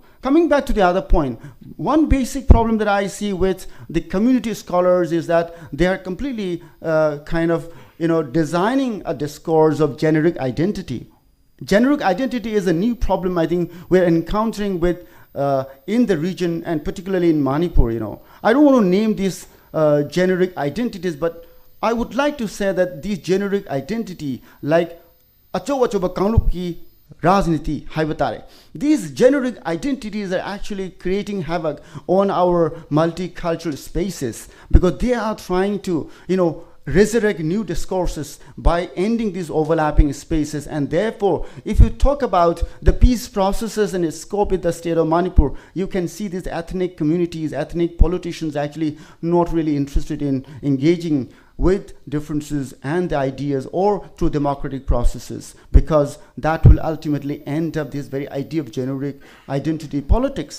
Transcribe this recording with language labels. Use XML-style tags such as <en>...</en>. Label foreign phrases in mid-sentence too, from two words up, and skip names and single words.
<en>Coming back to the other point, one basic problem that I see with the community scholars is that they are completely designing a discourse of generic identity. generic identity is a new problem I think we're encountering with in the region, and particularly in Manipur. I don't want to name these generic identities, but I would like to say that these generic identity, like</en> <mni>achoba kaunlup ki rajniti haibatare,</mni> <en>these generic identities are actually creating havoc on our multicultural spaces, because they are trying to resurrect new discourses by ending these overlapping spaces. And therefore, if you talk about the peace processes and its scope in the state of Manipur, you can see these ethnic communities, ethnic politicians actually not really interested in engaging with differences and the ideas or through democratic processes, because that will ultimately end up this very idea of generic identity politics.</en>